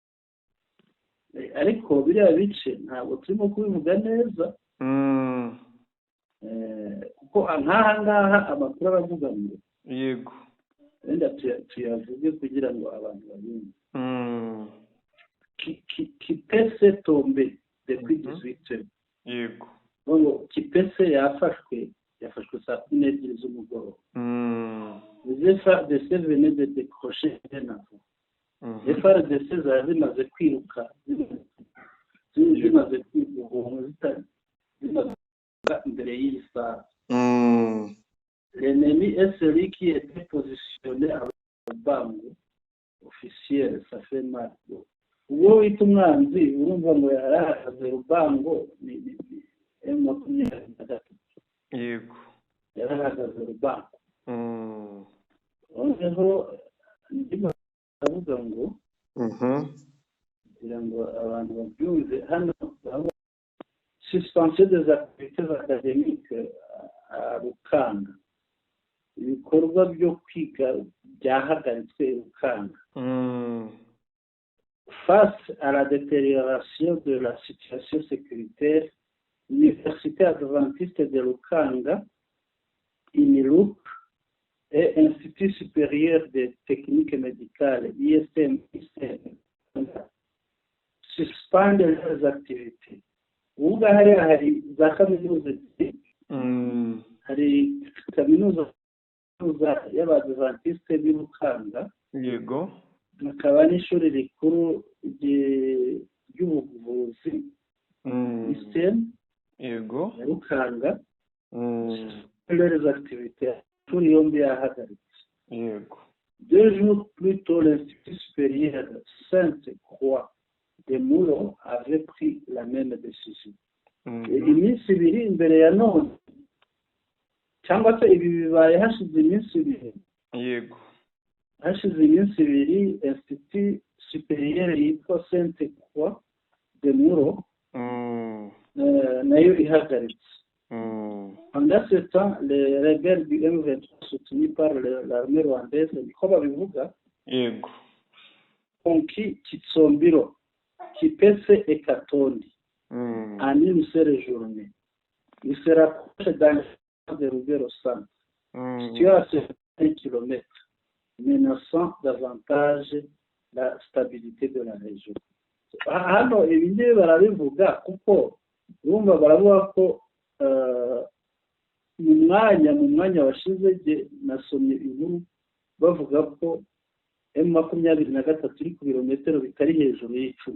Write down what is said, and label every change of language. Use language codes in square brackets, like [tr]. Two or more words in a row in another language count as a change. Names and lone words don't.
[rw] ariko biriya bice ntabwo turimo kubivuga neza kuko nk'aha ngaha amakuru aravuga ngo yego wenda tuyavuge kugira ngo abantu bayumve. [fr] Kipese tombe depuis 18 [rw] yego ngo Kipese yafashwe saa 12 z'umugoroba. [fr] Les FARDC venaient de décrocher un avion. [rw] Les FARDC zari zimaze kwiruka zimaze kwiruka imbere y'iyi saha. [fr] L'ennemi est celui qui était positionné à Rubango officiel, ça fait mal. [rw] Uwo wita umwanzi urumva ngo yarahagaze Rubango ni M23. yego yarahagaze Rubango. Noneho ndimo ndavuga ngo kugira ngo abantu babyumve hano [fr] suspension des activités académiques à Rukanga, [rw] ibikorwa byo kwiga byahagaritswe Rukanga [fr] face à la détérioration de la situation sécuritaire. L'Université adventiste de Rukanga, INIRUK, et Institut supérieur des techniques médicales, ISM, suspendent leurs activités. [rw] Ubu hari za kaminuza hari kaminuza y'Abadventiste b'i Rukanga, yego hakaba n'ishuri rikuru ry'ubuvuzi ISM yego ya Rukanga, [fr] leurs activités [rw] ishuri yombi yahagaritse. yego [fr] 2 jours plus tôt, l'Institut supérieur Sainte-Croix de Muro avait pris la même décision. [rw] Iminsi ibiri imbere ya none cyangwa se ibi bibaye hashize iminsi ibiri. yego hashize iminsi ibiri [fr] Institut supérieur [rw] yitwa Sainte-Croix de Muro nayo ihagaritse. [fr] Pendant ce temps, les rebelles du M23 soutenus par l'armée rwandaise, [rw] niko babivuga, yego [fr] conquis Kitsombiro, Kipese et Katondi en une seule journée. Il se rapproche dans le de Rubero Centre, situé à 1 km, menaçant davantage la stabilité de la région. [rw] Hano ibindi barabivuga kuko urumva baravuga ko mu mwanya washize nasomye inkuru bavuga ko M23 iri ku birometero bitari hejuru y'icumi.